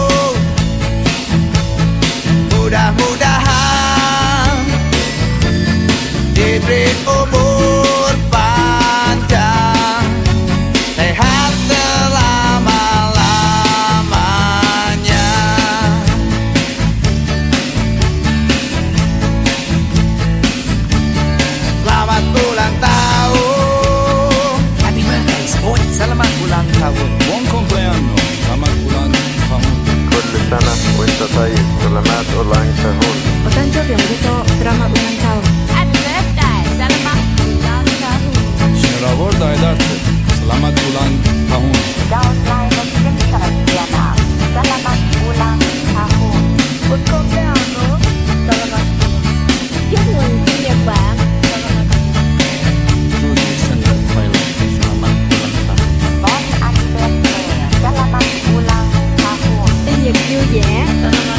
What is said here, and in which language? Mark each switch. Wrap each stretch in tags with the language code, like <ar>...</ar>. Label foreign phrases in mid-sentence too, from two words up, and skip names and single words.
<id>Mudah-mudahan diberi umur panjang, sehat selama-lamanya. Selamat ulang tahun.</id> <en>Happy birthday, Sport.</en> <id>Selamat ulang tahun.</id> <it>Buon compleanno,</it> <id>selamat ulang tahun.</id> <ar>كل سنة وانت طيب</ar> <id>selamat ulang tahun.</id> <ja>お誕生日おめでとう。</ja> <id>Selamat ulang tahun.</id> <en>Happy birthday.</en> <id>Selamat ulang tahun. Şeravor Daydartı, selamat ulang tahun. Selamat ulang tahun.</id> <it>Buon compleanno. Selamat.</it> <vi>Chúc mừng sinh nhật bạn.</vi> <id>Judy Sender Pilot, selamat ulang tahun.</id> <fr>Bon anniversaire.</fr> <id>Selamat ulang tahun.</id> <vi>Sinh nhật vui vẻ.</vi>